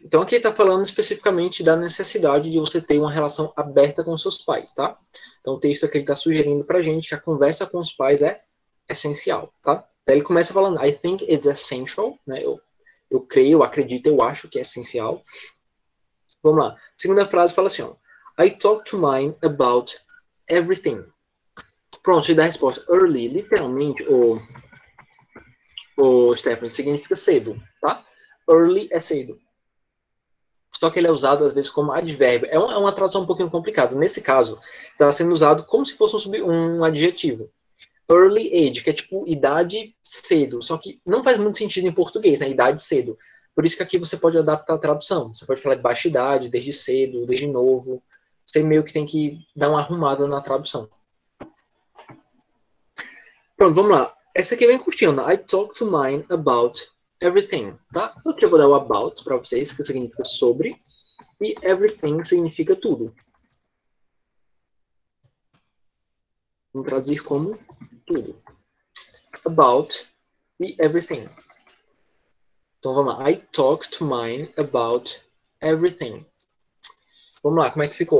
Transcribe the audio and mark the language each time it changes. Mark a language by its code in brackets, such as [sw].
[pt] Então aqui está falando especificamente da necessidade de você ter uma relação aberta com seus pais, tá? Então o texto aqui está sugerindo para a gente que a conversa com os pais é essencial, tá? Daí ele começa falando, [en] I think it's essential, [pt] né? Eu creio, eu acredito, eu acho que é essencial. Vamos lá. Segunda frase fala assim, ó, [en] I talk to mine about everything. [pt] Pronto, te dá a resposta. Early, literalmente, o Stephanie, significa cedo, tá? Early é cedo. Só que ele é usado, às vezes, como advérbio. É uma tradução um pouquinho complicada. Nesse caso, está sendo usado como se fosse um adjetivo. Early age, que é tipo idade cedo. Só que não faz muito sentido em português, né? Idade cedo. Por isso que aqui você pode adaptar a tradução. Você pode falar de baixa idade, desde cedo, desde novo. Você meio que tem que dar uma arrumada na tradução. Pronto, vamos lá. Essa aqui é bem curtinha. [en] I talk to mine about everything, [pt] tá? Aqui eu vou dar o about para vocês, que significa sobre. E everything significa tudo. Vamos traduzir como tudo. About e everything. Então vamos lá. [en] I talk to mine about everything. [pt] Vamos lá, como é que ficou?